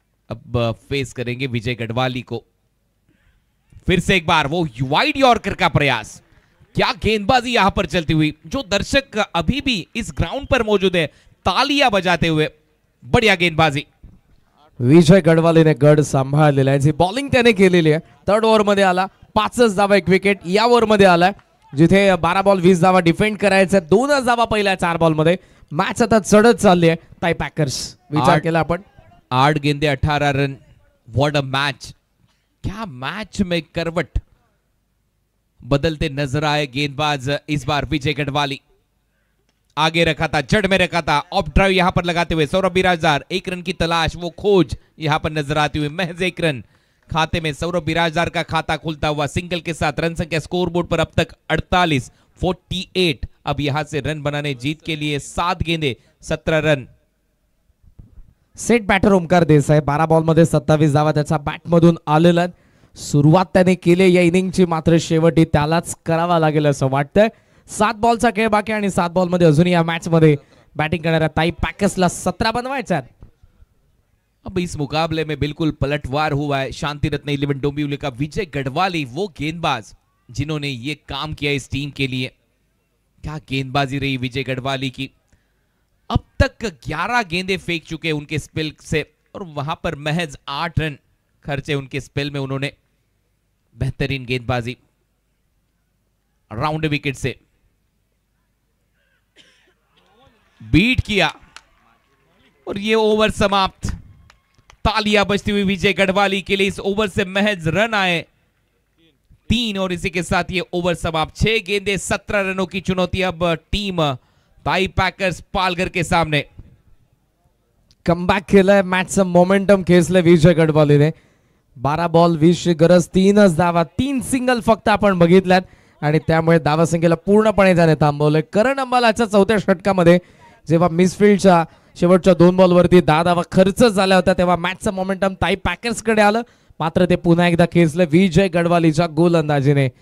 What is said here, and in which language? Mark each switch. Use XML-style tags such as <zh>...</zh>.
<hi>अब फेस करेंगे विजय गढ़वाली को। फिर से एक बार वो वाइड यॉर्कर का प्रयास, क्या गेंदबाजी यहां पर चलती हुई, जो दर्शक अभी भी इस ग्राउंड पर मौजूद है तालियां बजाते हुए। बढ़िया गेंदबाजी</hi> <mr>विजय गढ़वालीने गड सांभाळलेला आहे। बॉलिंग त्याने केलेली आहे। 3rd ओव्हर मध्ये आला 5च धावा 1 विकेट या ओव्हर मध्ये आलाय जिथे 12 बॉल 20 धावा डिफेंड करायचा 2च धावा पहिल्या 4 बॉल मध्ये। मॅच आता चढत चालली आहे। टाई पॅकर्स विचार केला आपण</mr> <hi>8 गेंदे 18 रन।</hi> <en>what a match,</en> <hi>क्या मैच में करवट बदलते नजर आए गेंदबाज इस बार विजय गढ़वाली। आगे रखा था, जड़ में रखा था, ऑफ ड्राइव यहां पर लगाते हुए सौरभ बिराजदार। 1 रन की तलाश, वो खोज यहां पर नजर आती हुई। महज 1 रन खाते में सौरभ बिराजदार का खाता खुलता हुआ सिंगल के साथ। रन संख्या स्कोरबोर्ड पर अब तक 48। अब यहां से रन बनाने जीत के लिए 7 गेंदे 17 run.</hi> <mr>Set batter Omkar Desai 12 ball मध्ये 27 धावा त्याचा बॅट मधून आलेला। सुरुवात त्याने केली या इनिंगची, मात्र शेवटी त्यालाच करावा लागेल असं वाटतंय। 7 बॉलचा खेळ बाकी आणि 7 बॉल मध्ये अजून या मॅच मध्ये बैटिंग करणाऱ्या टाई पॅकर्सला 17 बनवायचा।</mr> <hi>अब इस मुकाबले में बिल्कुल पलटवार हुआ है। शांति रत्न 11 डोंबिवली का विजय गढ़वाली, वो गेंदबाज जिन्होंने ये काम किया इस टीम के लिए। क्या गेंदबाजी रही विजय गढ़वाली की। अब तक 11 गेंदें फेंक चुके उनके स्पेल से, और वहां पर महज 8 रन खर्चे उनके स्पेल में। उन्होंने बेहतरीन गेंदबाजी राउंड विकेट से बीट किया, और ये ओवर समाप्त। तालियां बजती हुई विजय गढ़वाली के लिए। इस ओवर से महज रन आए 3, और इसी के साथ ये ओवर समाप्त। 6 गेंदे 17 रनों की चुनौती अब टीम टाई पॅकर्स पालघर के सामने।</hi> <mr>कमबॅक केलाय, मॅचचं मोमेंटम खेचलं विजय गढ़वालीने। 12 बॉल 20 ची गरज, 3च धावा, 3 सिंगल फक्त आपण बघितल्यात आणि त्यामुळे धावासंख्येला पूर्णपणे त्याने थांबवलंय। करण अंबालाच्या 4थ्या षटकामध्ये जेव्हा मिसफील्डच्या शेवटच्या 2 बॉलवरती 10 धावा खर्च झाल्या होत्या तेव्हा मॅचचं मोमेंटम टाई पॅकर्सकडे आलं, मात्र ते पुन्हा एकदा खेचलं विजय गढ़वालीच्या गोलंदाजीने।</mr>